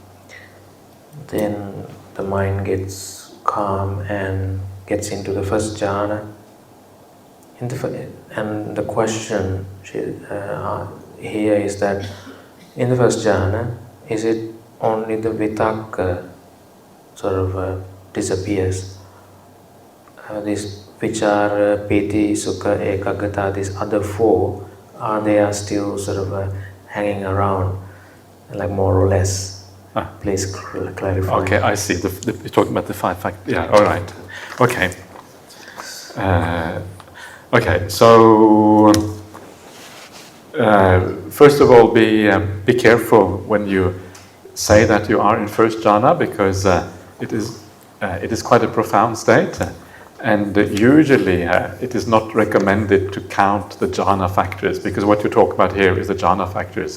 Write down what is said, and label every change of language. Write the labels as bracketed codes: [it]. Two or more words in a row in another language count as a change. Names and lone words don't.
[en] Then the mind gets calm and gets into the first jhana. And the question here is that in the first jhana, is it only the vitakka sort of disappears? [pi] This vichara, piti, sukha, ekaggata, [en] these other four, they are still sort of hanging around, like more or less. Please clarify. Okay, I see. You're talking about the five factors. Yeah, all right. Okay. Okay, so first of all, be careful when you say that you are in first jhana, because it is quite a profound state, and usually it is not recommended to count the jhana factors, because what you talk about here is the jhana factors.